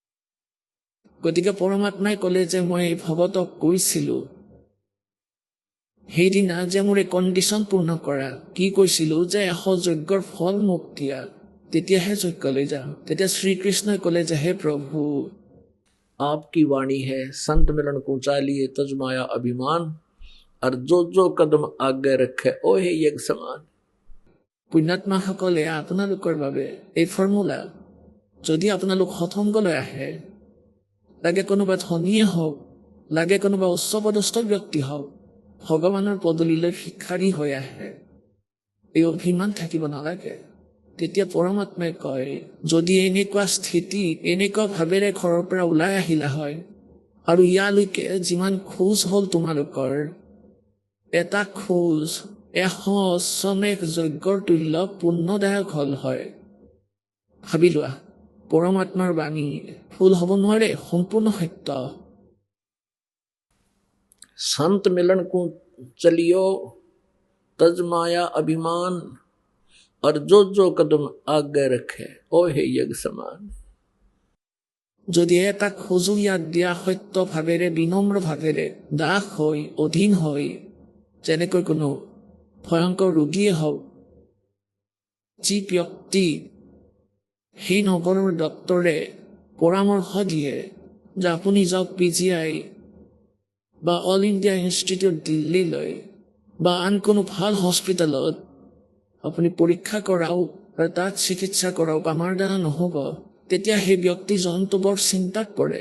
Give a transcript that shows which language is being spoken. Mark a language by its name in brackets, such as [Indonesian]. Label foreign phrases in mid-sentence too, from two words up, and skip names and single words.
[Assamese] গতিকে পৰমাত্মাই ক'লে যে মই এই ভগতক কৈছিলোঁ সেইদিনা যে মোৰ এই কণ্ডিশ্যন পূৰ্ণ কৰা, কি কৈছিলোঁ যে 100 যজ্ঞৰ ফল মোক দিয়া, তেতিয়াহে যজ্ঞলৈ যাম। তেতিয়া শ্ৰীকৃষ্ণই ক'লে যে হে প্ৰভু, [Hindi] आपकी वाणी है संत मिलन को चालिए तजमाया अभिमान और जो कदम आगे रखे ओ हे यज्ञ समान। [Assamese] পুণ্যাত্মাসকলে আপোনালোকৰ বাবে এই ফৰ্মুলা, যদি আপোনালোক সৎসংগলৈ আহে, লাগে কোনোবা ধনীয়ে হওক, লাগে কোনোবা উচ্চপদস্থ ব্যক্তি হওক, ভগৱানৰ পদূলিলৈ ভিক্ষাৰী হৈ আহে, এই অভিমান থাকিব নালাগে। তেতিয়া পৰমাত্মাই কয়, যদি এনেকুৱা স্থিতি এনেকুৱা ভাৱেৰে ঘৰৰ পৰা ওলাই আহিলা হয় আৰু ইয়ালৈকে যিমান খোজ হ'ল তোমালোকৰ, এটা খোজ 100 অশ্বমেধ যজ্ঞৰ তুল্য পুণ্যদায়ক হল হয়। ভাবি লোৱা, পৰমাত্মাৰ বাণী ভুল হ'ব নোৱাৰে, সম্পূৰ্ণ সত্য। [Hindi] संत मिलन को चलियो तजमाया अभिमान और जो कदम आगे रखे ओ हे यज्ञ समान। [Assamese] যদি এটা খোজো ইয়াত দিয়া সত্য ভাৱেৰে, বিনম্ৰ ভাৱেৰে, দাস হৈ, অধীন হৈ, যেনেকৈ কোনো ভয়ংকৰ ৰোগীয়ে হওক, যি ব্যক্তি সেই নগৰৰ ডক্তৰে পৰামৰ্শ দিয়ে যে আপুনি যাওক PGI বা অল ইণ্ডিয়া ইনষ্টিটিউট দিল্লীলৈ বা আন কোনো ভাল হস্পিটেলত আপুনি পৰীক্ষা কৰাওক আৰু তাত চিকিৎসা কৰাওক, আমাৰ দ্বাৰা নহ'ব, তেতিয়া সেই ব্যক্তিজনটো বৰ চিন্তাত পৰে।